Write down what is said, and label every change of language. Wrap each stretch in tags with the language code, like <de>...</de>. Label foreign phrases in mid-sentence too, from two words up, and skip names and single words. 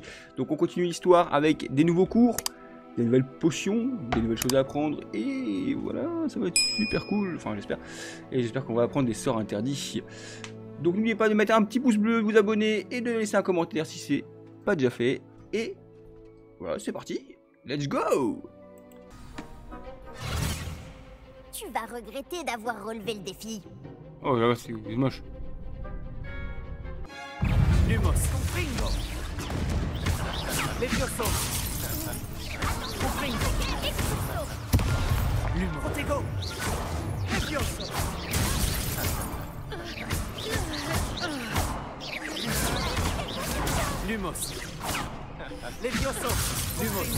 <fr>Donc on continue l'histoire avec des nouveaux cours, des nouvelles potions, des nouvelles choses à apprendre. Et voilà, ça va être super cool, enfin j'espère. Et j'espère qu'on va apprendre des sorts interdits. Donc n'oubliez pas de mettre un petit pouce bleu, de vous abonner et de laisser un commentaire si c'est pas déjà fait. Et voilà, c'est parti,</fr> <en>let's go!</en> <fr>Tu vas regretter d'avoir relevé le défi. Oh là, c'est moche. Lumos, Confringo, Levioso, Confringo, Lumos, Protego, Levioso, Lumos, Levioso, Lumos,</fr>